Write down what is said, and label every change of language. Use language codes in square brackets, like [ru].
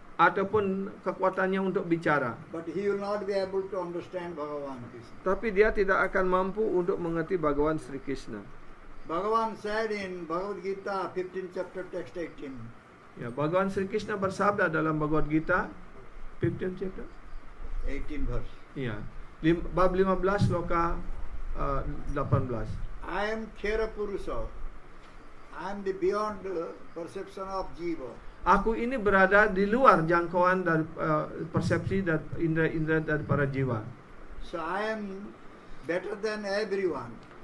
[id] ataupun kekuatannya untuk bicara. [en] but he will not be able to understand Bhagavan Krishna. [id] Tapi dia tidak akan mampu untuk mengerti Bhagawan Sri Krishna. [en] Bhagavan said in Bhagavad Gita 15th chapter text 18, [id] Ya, Bhagawan Sri Krishna bersabda dalam Bhagavad Gita 15 chapter, [en] 18 verse, [id] ya, bab 15 sloka 18. [en] I am Khera Purusha, I am the beyond perception of jiva. [id] Aku ini berada di luar jangkauan dari persepsi dan indera-indera dari para jiwa. [en] So I am better than everyone.